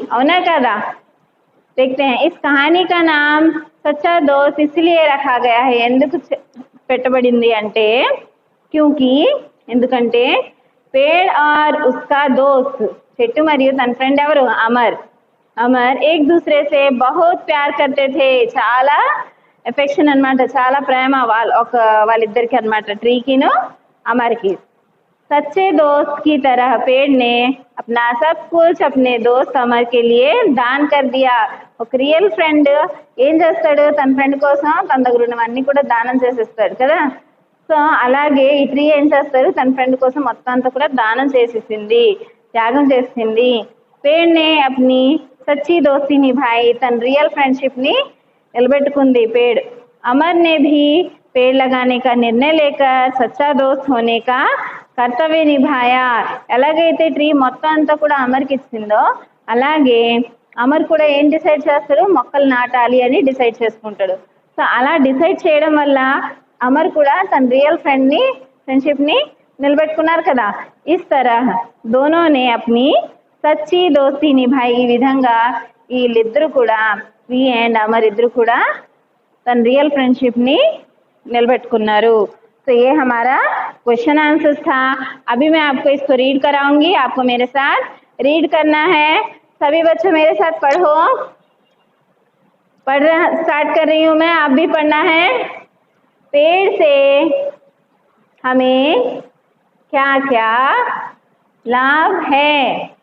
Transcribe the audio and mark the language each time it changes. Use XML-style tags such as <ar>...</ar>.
<te>అవునా కదా?</te> <hi>देखते हैं. इस कहानी का नाम सच्चा दोस्त इसलिए रखा गया है,</hi> <te>ఎందుకు పెట్టబడింది అంటే</te> <hi>क्योंकि</hi> <te>ఎందుకంటే</te> <hi>पेड़ और उसका दोस्त,</hi> <te>చెట్టు మరియు తన ఫ్రెండ్ ఎవరు, అమర్. అమర్</te> <hi>एक दूसरे से बहुत प्यार करते थे,</hi> <te>చాలా ఎఫెక్షన్ అన్నమాట, చాలా ప్రేమ వాళ్ళిద్దరికి అన్నమాట, ట్రీకిను అమర్కి.</te> <hi>सच्चे दोस्त की तरह पेड़ ने अपना सब कुछ अपने दोस्त अमर के लिए दान कर दिया.</hi> <te>ఒక రియల్ ఫ్రెండ్ ఏం చేస్తాడు, తన ఫ్రెండ్ కోసం తన దగ్గర ఉన్నవన్నీ కూడా దానం చేసేస్తాడు కదా. సో అలాగే ఈ ట్రీ ఏం చేస్తాడు, తన ఫ్రెండ్ కోసం మొత్తం అంతా కూడా దానం చేసేసింది, త్యాగం చేసింది.</te> <hi>पेड़ ने अपनी सच्ची दोस्ती निभाई,</hi> <te>తన రియల్ ఫ్రెండ్షిప్ ని నిలబెట్టుకుంది</te> <hi>पेड़. अमर ने भी पेड़ लगाने का निर्णय लेकर सच्चा दोस्त होने का కర్తవ్య నిభాయా.</hi> <te>ఎలాగైతే ట్రీ మొత్తం అంతా కూడా అమర్కి ఇచ్చిందో, అలాగే అమర్ కూడా ఏం డిసైడ్ చేస్తాడు, మొక్కలు నాటాలి అని డిసైడ్ చేసుకుంటాడు. సో అలా డిసైడ్ చేయడం వల్ల అమర్ కూడా తన రియల్ ఫ్రెండ్షిప్ ని నిలబెట్టుకున్నారు కదా.</te> <hi>ఇస్ తరహ్ దోనోనే అప్ని సచ్చి దోస్తి నిభాయి.</hi> <te>ఈ విధంగా వీళ్ళిద్దరు కూడా, వి అండ్ అమర్ ఇద్దరు కూడా తన రియల్ ఫ్రెండ్షిప్ ని నిలబెట్టుకున్నారు.</te> <hi>तो ये हमारा क्वेश्चन आंसर्स था. अभी मैं आपको इसको रीड कराऊंगी, आपको मेरे साथ रीड करना है. सभी बच्चों मेरे साथ पढ़ो. स्टार्ट कर रही हूँ मैं, आप भी पढ़ना है. पेड़ से हमें क्या क्या लाभ है?</hi>